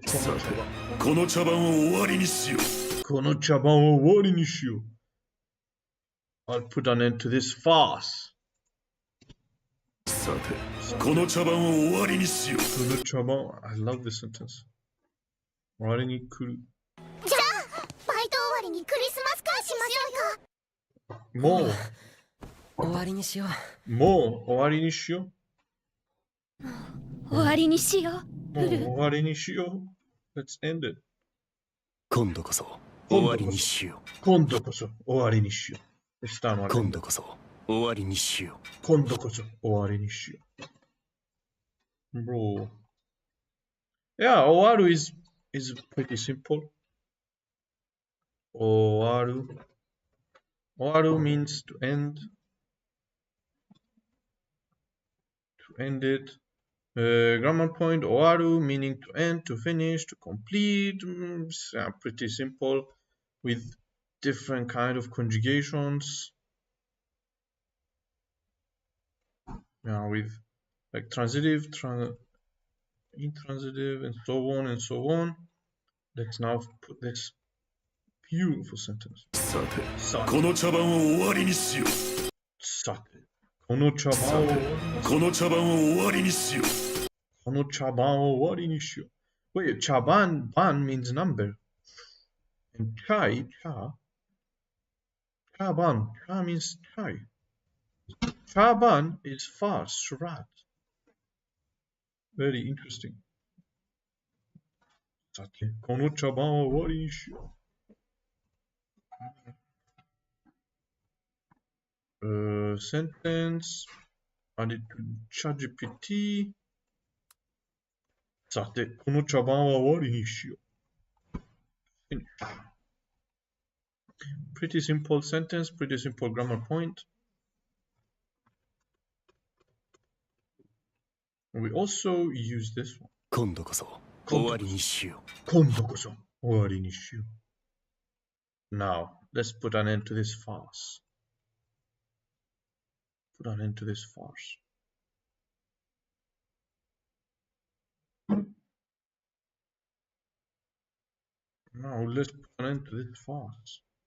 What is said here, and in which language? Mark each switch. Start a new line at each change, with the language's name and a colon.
Japanese: この茶番を終わりにしよう。この茶番を終わりにしよう。
English: I'll put an end to this farce.
Japanese: さて、この茶番を終わりにしよう。
English: この茶番、I love this sentence.
Japanese: 終わりに来る。じゃあ、バイト終わりにクリスマス会しましょうか。もう終わりにしよう。もう終わりにしよう。終わりにしよう。もう終わりにしよう。
English: Let's end it.
Japanese: 今度こそ終わりにしよう。今度こそ終わりにしよう。今度こそ終わりにしよう。今度こそ終わりにしよう。
English: Bro. Yeah, 終わる is pretty simple. 終わる。Owaru means to end. To end it. Grammar point owaru meaning to end, to finish, to complete. Yeah, pretty simple with different kind of conjugations. Yeah, with like transitive, intransitive, and so on and so on. Let's now put this beautiful sentence.
Japanese: さて、この茶番を終わりにしよう。さて、この茶番を終わりにしよう。この茶番を終わりにしよう。
English: Wait, 茶番 ban means number. And chai, cha ban, cha means chai. Cha ban is farce, charade. Very interesting.
Japanese: さて、この茶番を終わりにしよう。
English: Sentence added to ChatGPT.
Japanese: さて、この茶番は終わりにしよう。
English: Pretty simple sentence, pretty simple grammar point. We also use this one.
Japanese: 今度こそ終わりにしよう。今度こそ終わりにしよう。
English: Now, let's put an end to this farce. Put an end to this farce. Now, let's put an end to this farce.